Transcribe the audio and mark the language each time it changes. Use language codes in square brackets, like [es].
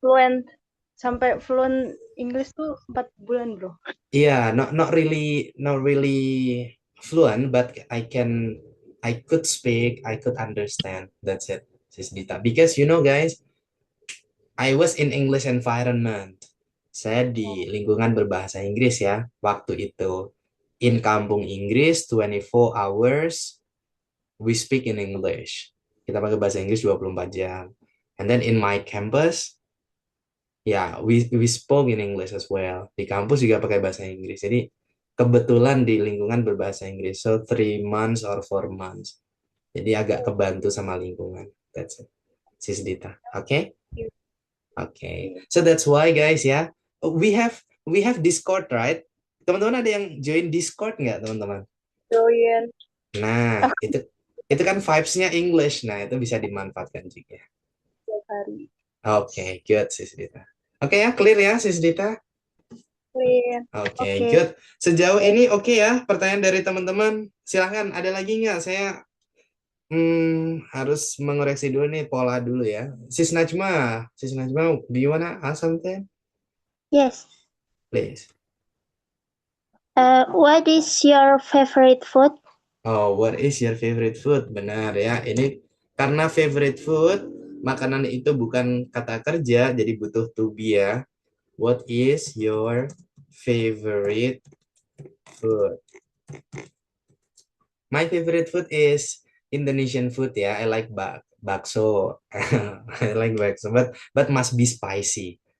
[id] fluent, sampai fluent English tuh 4 bulan bro. [en] yeah, not really fluent, but I could speak, I could understand. That's it, Sis Dita. Because guys, I was in English environment. [id] Saya di lingkungan berbahasa Inggris ya, waktu itu. [en] In kampung Inggris, 24 hours, we speak in English. [id] Kita pakai bahasa Inggris 24 jam. [en] And then in my campus, ya, we spoke in English as well. [id] Di kampus juga pakai bahasa Inggris. Jadi kebetulan di lingkungan berbahasa Inggris. [en] So 3 months or 4 months. [id] Jadi agak kebantu sama lingkungan. [en] That's it. Sis Dita. Oke? Oke. So that's why guys ya. We have Discord, right? [id] Teman-teman ada yang join Discord nggak, teman-teman? [en] Join. [id] Nah, itu kan vibes-nya English. Nah, itu bisa dimanfaatkan juga. Setiap hari. Oke, good Sis Dita. Oke ya, clear ya Sis Dita? [en] Clear. [id] Oke, Oke. [en] good. [id] Sejauh ini oke ya, pertanyaan dari teman-teman. Silahkan, ada lagi nggak? Saya harus mengoreksi dulu nih pola dulu ya. [en] Sis Najma, do you wanna ask something? Yes. Please. What is your favorite food? Oh, what is your favorite food? [id] Benar ya, ini karena favorite food, makanan itu bukan kata kerja, jadi butuh to be ya. [en] What is your favorite food? My favorite food is Indonesian food ya. I like bakso. I like bakso, but must be spicy.